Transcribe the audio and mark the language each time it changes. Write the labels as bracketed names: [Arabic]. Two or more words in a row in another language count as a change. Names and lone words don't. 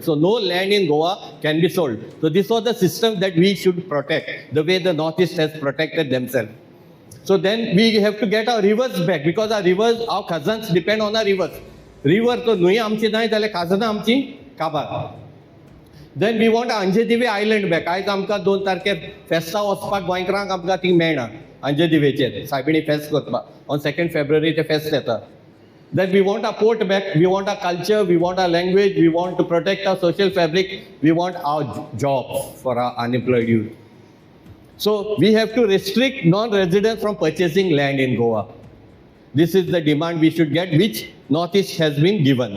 [English] So no land in Goa can be sold. So this was the system that we should protect, the way the Northeast has protected themselves. So then we have to get our rivers back because our rivers, our cousins depend on our rivers. [Konkani] River to nui amchi nahi jale khazana amchi kabar. [English] Then we want Anjediva island back. [Konkani] आयज आमकां 2 तारखेर फेस्ता वचपाक गोंयकारांक आमकां थिंग मेळना अंजेदिवेचेर सायबिणी फेस्त करपाक. [English] On 2nd February [Konkani] ते फेस्त येता. [English] Then we want our port back, we want our culture, we want our language, we want to protect our social fabric, we want our jobs for our unemployed youth. So we have to restrict non-residents from purchasing land in Goa. This is the demand we should get, which Northeast has been given.